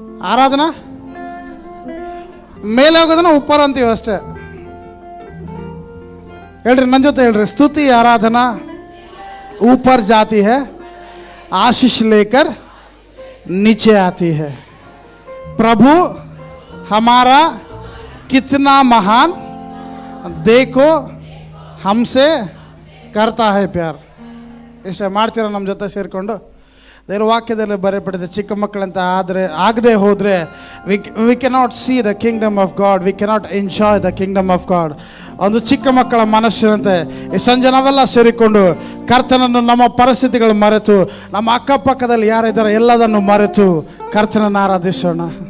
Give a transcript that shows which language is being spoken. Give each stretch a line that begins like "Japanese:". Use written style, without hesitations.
Kannada: ಆರಾಧನಾ ಮೇಲೆ ಹೋಗೋದನ್ನ ಉಪ್ಪರ್ ಅಂತೀವಿ ಅಷ್ಟೇ. ಹೇಳ್ರಿ, ನನ್ನ ಜೊತೆ ಹೇಳ್ರಿ. ಸ್ತುತಿ ಆರಾಧನಾ
Hindi: ऊपर जाती है, आशीष लेकर नीचे आती है. प्रभु हमारा कितना महान, देखो हमसे करता है प्यार.
Kannada: ಇಷ್ಟೇ ಮಾಡ್ತೀರಾ ನಮ್ಮ ಜೊತೆ ಸೇರಿಕೊಂಡು? ದೇವರ ವಾಕ್ಯದಲ್ಲಿ ಬರೆಯಲ್ಪಟ್ಟಿದೆ, ಚಿಕ್ಕ ಮಕ್ಕಳಂತ ಆಗದೆ ಹೋದರೆ
English: we cannot see the kingdom of God,
Kannada: we cannot enjoy the Kingdom of god. ಒಂದು ಚಿಕ್ಕ ಮಕ್ಕಳ ಮನಸ್ಸಿನಂತೆ ಈ ಸಂಜೆ ನಾವೆಲ್ಲ ಸೇರಿಕೊಂಡು ಕರ್ತನನ್ನು, ನಮ್ಮ ಪರಿಸ್ಥಿತಿಗಳು ಮರೆತು, ನಮ್ಮ ಅಕ್ಕಪಕ್ಕದಲ್ಲಿ ಯಾರಿದ್ದಾರೆ ಎಲ್ಲದನ್ನು ಮರೆತು ಕರ್ತನನ್ನು ಆರಾಧಿಸೋಣ.